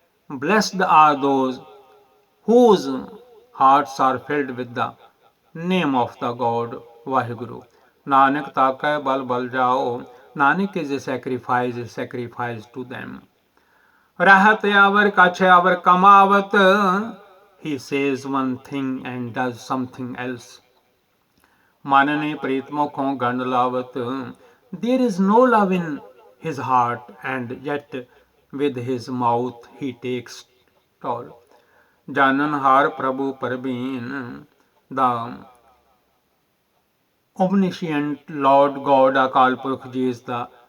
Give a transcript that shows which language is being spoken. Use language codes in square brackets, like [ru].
[en] Blessed are those whose hearts are filled with the name of the God Waheguru. [pa] Nanak ਤਾਕੈ ਬਲ ਬਲ ਜਾਓ, [en] Nanak is a sacrifice to them। [pa] ਰਹਿਤ hour ਕਛ hour ਕਮਾਵਤ, [en] he says one thing and does something else। [pa] ਮਨ ਨੇ ਪ੍ਰੀਤ ਮੁਖੋਂ ਗੰਢ ਲਾਵਤ, [en] there is no love in his heart and yet with his mouth he takes toll। [pa] ਜਾਨਨ ਹਾਰ ਪ੍ਰਭੂ Parveen, [en] the omniscient Lord God, Akal Purakh ji is the